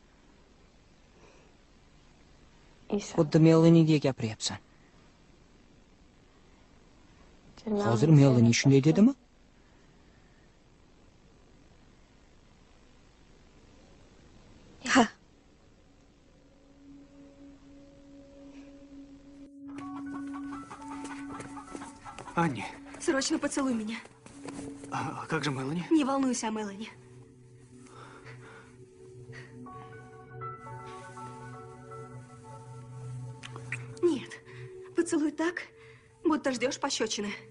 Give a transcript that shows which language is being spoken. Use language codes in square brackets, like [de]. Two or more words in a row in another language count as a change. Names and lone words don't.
[uz] Xuddi Melaniga gapiryapsan. Hozir Melanie shunday dedimi? Ha. [ru] Анни, Срочно поцелуй меня. а как же Мелани? Не волнуйся о Мелани. Нет, поцелуй так, будто ждешь пощечины.